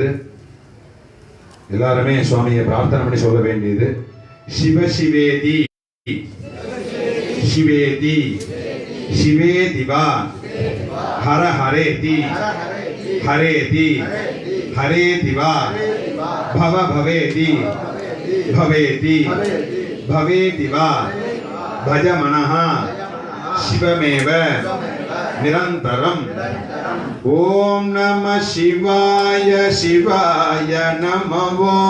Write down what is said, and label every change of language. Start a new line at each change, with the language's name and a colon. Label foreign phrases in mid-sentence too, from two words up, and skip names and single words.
Tamil: எல்லாருமே சுவாமியை பிரார்த்தனை பண்ணி சொல்ல வேண்டியது
Sanskrit: शिव शिवेति शिवेति शिवेतिवा हर हरेति हरेति हरेतिवा भव भवेति भवेति भवेतिवा भजमनः शिवमेव निरन्तरम्। ओम नमः शिवाय शिवाय नमः।